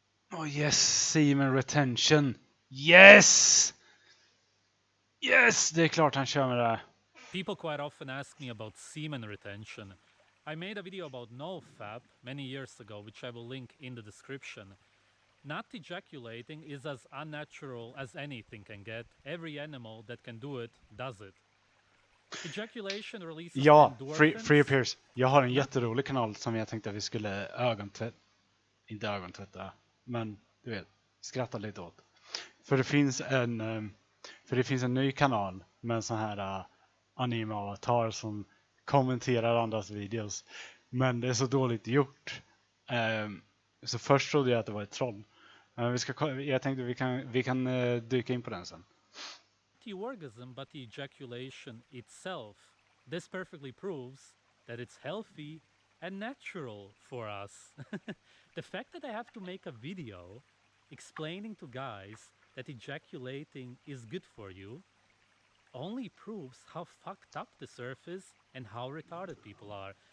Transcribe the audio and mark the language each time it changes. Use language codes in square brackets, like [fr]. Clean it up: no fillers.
[en] Oh yes, semen retention. Yes! Yes! [sv] Det är klart han kör med det här. [en] People quite often ask me about semen retention. I made a video about nofap many years ago, which I will link in the description. Not ejaculating is as unnatural as anything can get. Every animal that can do it does it. Ejaculation releases [sv] Ja, [en] endorphins. Free Appears. [sv] Jag har en jätterolig kanal som jag tänkte att vi skulle inte ögontvätta, men du vet, skratta lite åt. För det finns en ny kanal med en sån här anime-avatar som kommenterar andras videos. Men det är så dåligt gjort. Så först trodde jag att det var ett troll. Jag tänkte vi kan dyka in på den sen. [en] The orgasm, but the ejaculation itself. This perfectly proves that it's healthy and natural for us. The fact that I have to make a video explaining to guys that ejaculating is good for you only proves how fucked up the surf is and how retarded people are.